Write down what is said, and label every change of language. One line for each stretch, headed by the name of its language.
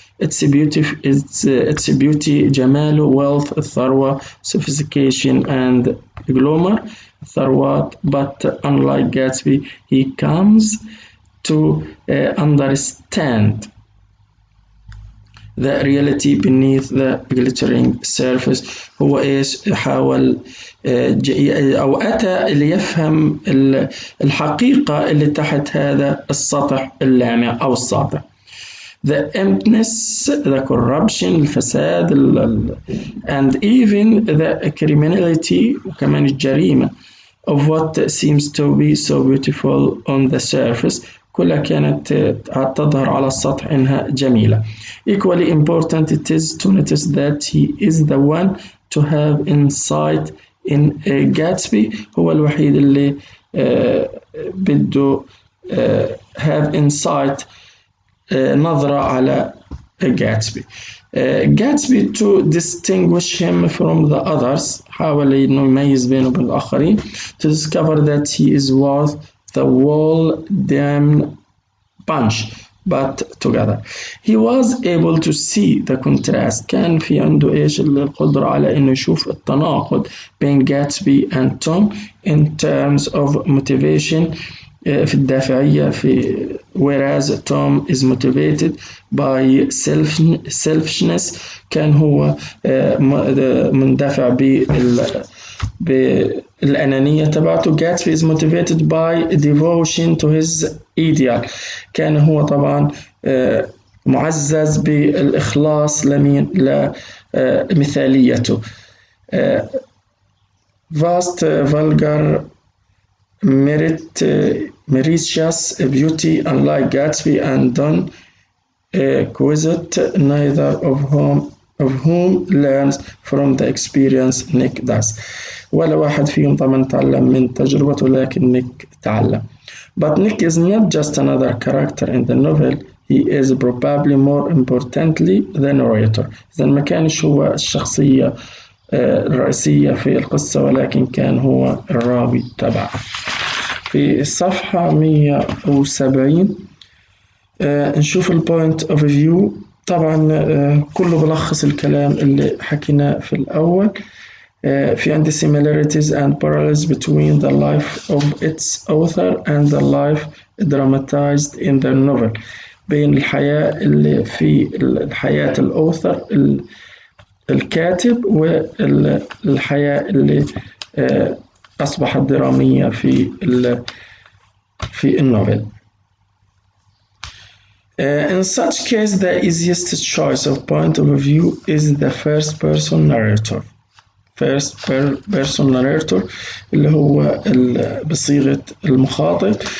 English: Its beauty, جماله, wealth, الثروة, sophistication and glamour, ثروات. But unlike Gatsby, he comes to understand the reality beneath the glittering surface.
Arabic: هو إيش حاول أو أتى ليفهم الحقيقة اللي تحت هذا السطح اللامع أو الساطع.
English: The emptiness, the corruption, الفساد, and even the criminality,
Arabic: وكمان الجريمة,
English: of what seems to be so beautiful on the surface.
Arabic: كلها كانت تظهر على السطح إنها جميلة.
English: Equally important it is to notice that he is the one to have insight in Gatsby.
Arabic: هو الوحيد اللي بده
English: have insight,
Arabic: نظرة على Gatsby.
English: Gatsby, to distinguish him from the others,
Arabic: حاول إنه يميز بينه وبين الآخرين,
English: to discover that he is worth the whole damn bunch but together. He was able to see the contrast.
Arabic: كان في عنده إيش القدرة على إنه يشوف التناقض بين
English: Gatsby and Tom in terms of motivation,
Arabic: في الدافعية,
English: whereas Tom is motivated by selfishness.
Arabic: كان هو مندفع بالأنانية تبعته.
English: Gatsby is motivated by devotion to his ideal.
Arabic: كان هو طبعا معزز بالإخلاص لمثاليته.
English: Vast, vulgar, meretricious beauty, unlike Gatsby and Don Quixote, neither of whom learns from the experience Nick does.
Arabic: ولا واحد فيهم طبعا تعلم من تجربته, لكن نيك تعلم.
English: But Nick is not just another character in the novel, he is probably more importantly the narrator.
Arabic: إذا ما كانش هو الشخصية الرئيسية في القصة, ولكن كان هو الراوي تبعها. في الصفحة 170 نشوف
English: البوينت of view.
Arabic: طبعا كله بلخص الكلام اللي حكيناه في الأول. في عندي
English: similarities and parallels between the life of its author and the life dramatized in the novel.
Arabic: بين الحياة اللي في الحياة الأوثر الكاتب والحياة اللي أصبحت درامية في النوفل.
English: In such case, the easiest choice of point of view is the first person narrator. First person narrator
Arabic: اللي هو بصيغة المخاطب.